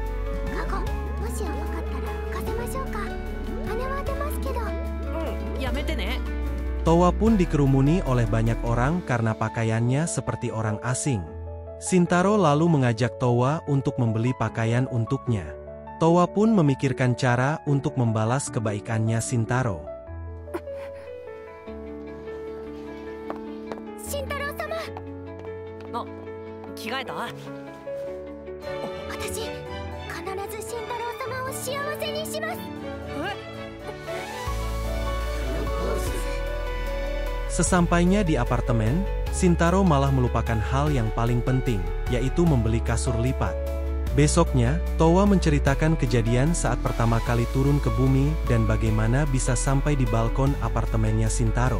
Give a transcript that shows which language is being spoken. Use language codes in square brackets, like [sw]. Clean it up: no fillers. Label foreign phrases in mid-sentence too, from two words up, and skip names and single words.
[id] Towa pun dikerumuni oleh banyak orang karena pakaiannya seperti orang asing. Shintaro lalu mengajak Towa untuk membeli pakaian untuknya. Towa pun memikirkan cara untuk membalas kebaikannya Shintaro. Shintaro-sama! Oh, [ja] 着替えた? 私、必ずShintaro-samaを幸せにします。 [id] Sesampainya di apartemen, Shintaro malah melupakan hal yang paling penting, yaitu membeli kasur lipat. Besoknya, Towa menceritakan kejadian saat pertama kali turun ke bumi dan bagaimana bisa sampai di balkon apartemennya Shintaro.